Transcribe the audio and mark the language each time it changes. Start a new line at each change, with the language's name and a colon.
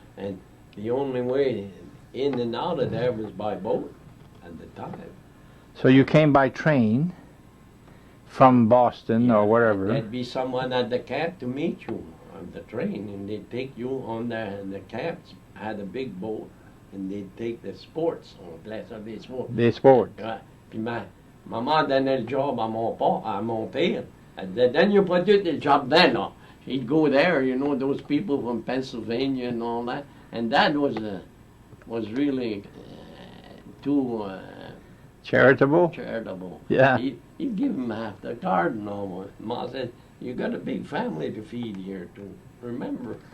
English: And the only way in and out of there was by boat at the time. So you came by train from Boston Yeah, or wherever. There'd be someone at the camp to meet you on the train, and they'd take you on the camps. Had a big boat, and they'd take the sports on place of
French: des sports. Des sports. Ouais. Puis maman donnait le job à mon père.
English: And then you put it the job then, là. He'd go there, you know, those people from Pennsylvania and all that. And Dad was really too Charitable? charitable. Yeah. He'd give him half the garden almost. Ma said, you got a big family to feed here too. Remember?